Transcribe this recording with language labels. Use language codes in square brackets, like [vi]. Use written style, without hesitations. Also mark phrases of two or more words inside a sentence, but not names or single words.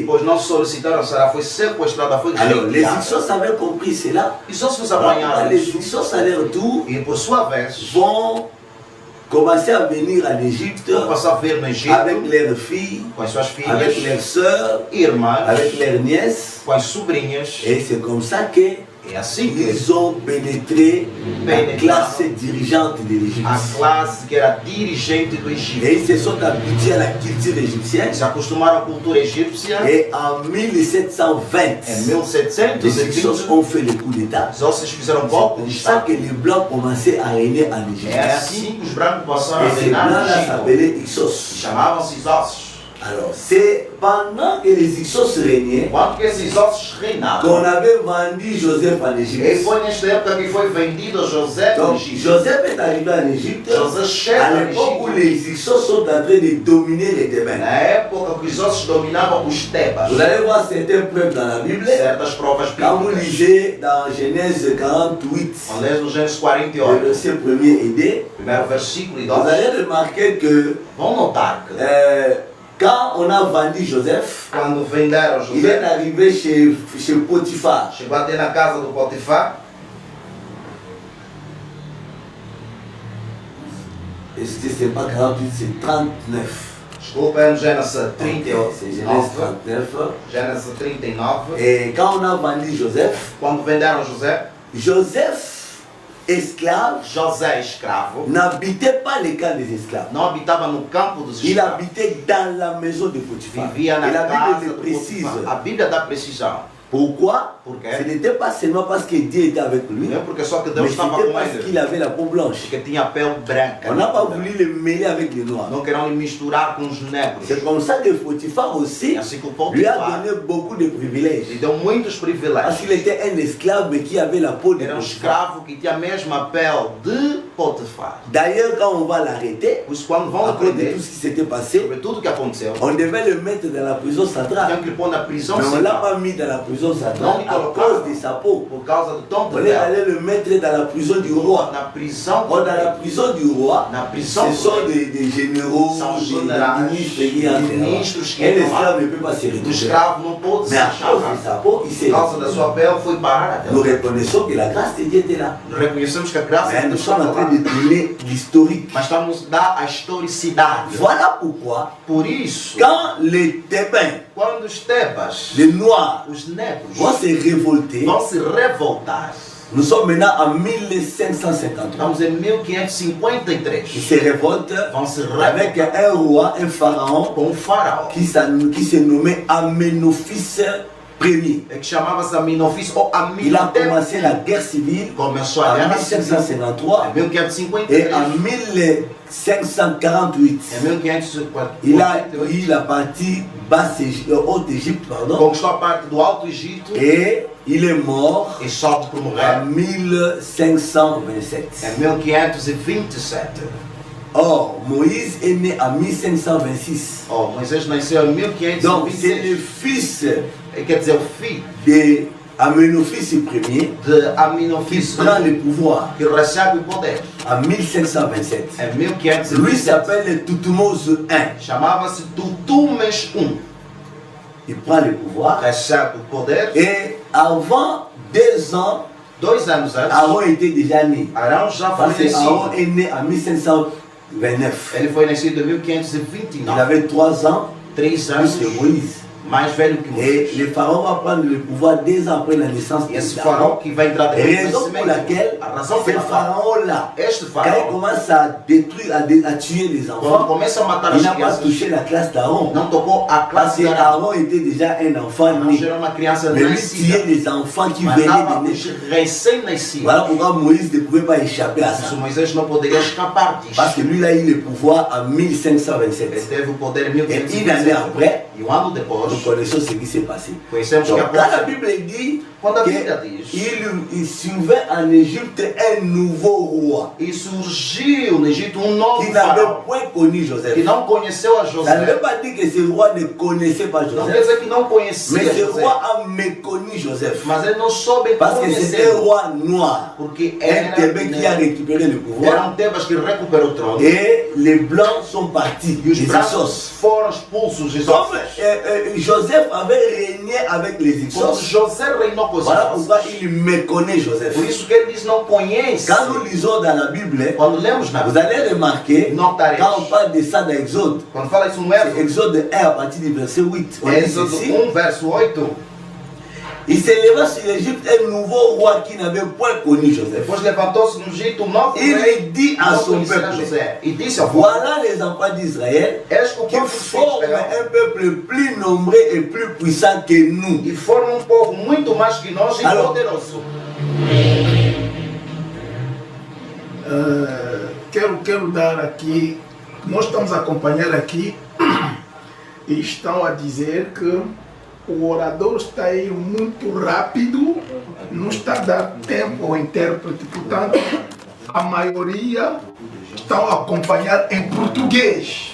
[pt] Pois não solicitaram, Sara foi sequestrada, foi [fr] Alors, les [pt] retirada. [fr] Hyksos avaient compris cela. [pt] E só se os [fr] Alors, [pt] apanharam [fr] les [pt] isso, [fr] Hyksos, à leur tour, [pt] e por sua vez, [fr] vont commencer à venir en Égypte [pt] vão passar a ver no Egito [fr] avec leurs filles, [pt] com as suas [fr] avec [pt] filhas, [fr] leurs sœurs, [pt] irmãs, [fr] avec leurs nièces. [pt] com as sobrinhas. [fr] Et c'est comme ça que [pt] É assim que [fr] ils ont pénétré la classe dirigeante de l'Égypte. [pt] a classe que era dirigente do Egito [fr] Et ils se sont habitués à la culture égyptienne. [pt] se acostumaram à cultura egípcia. [fr] Et en 1720, [pt] Em [fr] les Hyksos [pt] 1720, [fr] ont fait le coup d'État. [pt] os ossos fizeram [fr] C'est [pt] golpe [fr] comme [pt] de [fr] ça [pt] Estado. [fr] que les Blancs commençaient à régner en Égypte. [pt] É assim que os brancos passaram a [fr] Et ces [pt] reinar no [fr] Blancs-là [pt] Egito. [fr] s'appelaient Hyksos. [pt] Chamavam-se os ossos. [fr] Alors, c'est pendant que les Hyksos régnaient [pt] Quando que esses ossos [fr] qu'on [pt] reinavam, [fr] avait vendu Joseph en [pt] e [fr] Égypte. [pt] foi nesta época que foi vendido José no [fr] Donc, [pt] Egito. [fr] Joseph est arrivé en Égypte [pt] José [fr] à [pt] chega no [fr] l'époque où [pt] Egito, [fr] les Hyksos sont en train de dominer les Thébains. [pt] na época que os ossos dominavam os Tebas. [fr] Vous allez voir certains preuves dans la Bible. [pt] Certas provas [fr] Quand vous [pt] bíblicas. [fr] lisez dans Genèse 48, [pt] Quando lês no Gênesis [fr] le [pt] 48, [fr] verset 1er et 2, [pt] primeiro versículo e [fr] vous [pt] 2, [fr] allez remarquer que [pt] vão notar que [fr] quand on a vendu Joseph, [pt] quando venderam [fr] il est [pt] José, [fr] arrivé chez Potiphar. [pt] chegou até na casa do Potifar. [fr] Et c'est pas 48, c'est 39. [pt] Desculpa, é no Gênesis [fr] C'est Genèse 39. [pt] 39. Gênesis 39. [fr] Et quand on a vendu Joseph, [pt] Quando venderam José, [fr] Joseph, esclave, [pt] José, escravo, [fr] n'habitait pas les camps des esclaves. [pt] não habitava no campo dos [fr] Il [pt] escravos. [fr] habitait dans la maison de Potiphar. Et [pt] Vivia na [fr] la [pt] casa [fr] Bible [pt] do [fr] le précise. [pt] Potifar. A Bíblia dá precisão. [fr] Pourquoi? [pt] Por [fr] Ce [pt] quê? [fr] n'était pas seulement parce que Dieu était avec lui, [pt] Não é porque só que [fr] mais [pt] Deus estava [fr] c'était [pt] com [fr] parce [pt] ele. [fr] qu'il avait la peau blanche. [pt] Porque tinha pele branca. [fr] On n'a pas voulu le mêler avec les noirs. [pt] Não queriam lhe misturar com os negros. [fr] C'est comme ça que Potiphar aussi [pt] É assim que o [fr] lui a [pt] Potifar [fr] donné beaucoup de [pt] lhe [fr] privilèges. [pt] deu muitos [fr] Parce [pt] privilégios. [fr] qu'il était un esclave mais qui avait la peau de [pt] Era um [fr] Potiphar. [pt] escravo que tinha a mesma pele de Potifar. [fr] D'ailleurs, quand on va l'arrêter, [pt] Por isso, quando vão [fr] à cause de [pt] prender, [fr] tout ce qui s'était passé, [pt] sobre tudo o que aconteceu, [fr] on devait le mettre dans la prison [pt] tinham [fr] centrale. [pt] que lhe pôr na prisão [fr] Mais on ne l'a [pt] central. [fr] pas mis dans la prison Non, centrale il à [pt] coloca- [fr] cause de sa peau. [pt] Por causa do tom [fr] On [pt] de [fr] est [pt] pele. [fr] allé le mettre dans la prison du roi. [pt] Na prisão, [fr] Or, dans la prison du roi, [pt] na prisão, [fr] ce sont des généraux, [pt] São [fr] des [pt] generais, [fr] ministres qui entrent là-bas. [pt] ministros que [fr] Un [pt] entram [fr] esclave ne peut pas se [pt] o [fr] retrouver. [pt] escravo não pôde se [fr] Mais à cause de [pt] achar. [fr] sa peau, il s'est [pt] Por causa da sua pele, foi parar até [fr] Nous [pt] lá. [fr] reconnaissons que la grâce de Dieu était là. [pt] Reconhecemos que a graça [fr] Mais [pt] de [fr] nous [pt] Deus [fr] sommes en [pt] estava [fr] train [pt] lá. [fr] de donner l'historique. [pt] Mas estamos a dar a historicidade. [fr] Voilà pourquoi, [pt] Por isso, [fr] quand les Thébains, [pt] quando os Tebas, [fr] les Noirs, [pt] os negros, [fr] vont se révolter, [pt] vão se revoltar. [fr] nous sommes maintenant en 1553. [pt] Estamos em 1553. [fr] Ils se révoltent [pt] Vão se [fr] avec [pt] revoltar [fr] un roi, un pharaon, [pt] com um faraó. [fr] qui se nommait Amenophis Ier. [pt] Que chamava-se Aminofis ou [fr] Il a [pt] Amenhotep. [fr] commencé la guerre civile [pt] Começou a [fr] en [pt] guerra civil [fr] 1553 [pt] em 1553. [fr] et en 1548. [pt] Em 1548. [fr] Il a eu la partie basse Haute-Égypte, pardon, [pt] Conquistou a parte do Alto Egito [fr] et il est mort [pt] e só por [fr] en [pt] morrer [fr] 1527. [pt] em 1527. [fr] Or, Moïse est né en 1526. [pt] Oh, Moisés nasceu em [fr] Donc, c'est le [pt] 1526. [fr] fils [pt] Quer dizer, o filho [fr] de Amenophis Ier [pt] de [fr] qui [pt] Aminofis [fr] prend le pouvoir [pt] que recebe o poder [fr] en 1527. [pt] em [fr] Lui [pt] 1527. [fr] s'appelle Toutmose I. [pt] Chamava-se Tutumes I. [fr] Il prend le pouvoir [pt] Recebe o poder [fr] et avant 2 ans, [pt] 2 anos antes, [fr] Aaron était déjà né. [pt] Arão já foi [fr] Parce que Aaron [pt] nascido. [fr] est né en 1529. [pt] Ele foi nascido em [fr] Il [pt] 1529. [fr] avait 3 ans [pt] 3 [fr] plus [pt] anos [fr] que Moïse. [pt] mais velho que [fr] Et [pt] Moisés. [fr] le pharaon va prendre le pouvoir 2 ans après la naissance [pt] E esse [fr] de [pt] faraó [fr] Aaron. [pt] que vai entrar depois do [fr] Raison pour [pt] nascimento. [fr] laquelle [pt] A razão [fr] ce [pt] pela qual [fr] pharaon-là, [pt] este [fr] quand il [pt] faraó, [fr] commence à détruire, à tuer les [pt] quando [fr] enfants, [pt] começa a matar [fr] il [pt] as [fr] n'a pas [pt] crianças, [fr] touché la classe d'Aaron. [pt] não tocou a [fr] Parce [pt] classe [fr] que [pt] de Arão. [fr] Aaron était déjà un enfant [pt] Arão [fr] né. [pt] já era uma criança [fr] Mais lui [pt] nascida. [fr] tuait les enfants qui [pt] Matava [fr] venaient de [pt] os [fr] naître. [pt] recém-nascidos. [fr] Voilà pourquoi Moïse ne pouvait pas échapper à [pt] Isso [fr] ça. [pt] Moisés não poderia escapar [fr] Parce que [pt] disso. [fr] lui, il a eu le pouvoir en [pt] Ele [fr] 1527. [pt] teve o poder em [fr] Et une année [pt] 1527. [fr] après, [pt] E um ano depois, [fr] nous connaissons ce qui s'est passé. [pt] conhecemos que [fr] Donc, quand la [pt] aconteceu. [fr] Bible dit [pt] Quando a Bíblia diz, [fr] qu'il survint en Égypte un nouveau roi [pt] e surgiu no Egito um novo [fr] qui n'avait [pt] faraó [fr] point connu [pt] que [fr] Joseph. [pt] não conheceu a [fr] Ça ne veut [pt] José. [fr] pas dire que ce roi ne connaissait pas [pt] Não quer [fr] Joseph, [pt] dizer que não conhecia [fr] mais ce [pt] José, [fr] roi a méconnu Joseph. [pt] mas ele não soube [fr] Parce que c'était un [pt] conhecer, [fr] roi noir, [pt] porque [fr] un Tébé qui a récupéré le pouvoir. [pt] era Tebas que recuperou o trono [fr] Et les blancs sont partis, [pt] e os [fr] les [pt] brancos [fr] Hyksos. [pt] foram expulsos. Os [fr] Comme [pt] ossos. [fr] Joseph avait régné avec les [pt] Quando [fr] Hyksos, [pt] José reinou com os [fr] voilà [pt] ossos, [fr] pourquoi il méconnaît Joseph. [pt] por isso que ele diz não conhece. [fr] Quand nous lisons dans la Bible, [pt] Quando lemos na [fr] vous [pt] Bíblia, [fr] allez remarquer, [pt] notaremos. [fr] quand on parle de ça dans Exode, [pt] Quando fala isso no [fr] c'est [pt] Êxodo, [fr] Exode 1 à partir du verset 8, on dit [pt] Êxodo [fr] ceci: [pt] 1, verso 8, [fr] il s'éleva sur l'Égypte un nouveau roi qui n'avait point connu Joseph. [pt] depois levantou-se no Egito um novo [fr] Il [pt] rei [fr] dit [pt] que [fr] à [pt] não [fr] son [pt] conhecia [fr] peuple: [pt] José. E disse ao povo, [fr] voilà les enfants d'Israël [pt] eis que o [fr] qui [pt] povo de [fr] forment [pt] Israel [fr] un peuple plus nombreux et plus puissant que nous. [pt] e formam um povo muito mais que nós e [fr] Alors, [pt] poderoso. Quero dar aqui, nós estamos a acompanhar aqui e estão a dizer que o orador está aí muito rápido, não está a dar tempo ao intérprete, portanto, a maioria estão a acompanhar em português.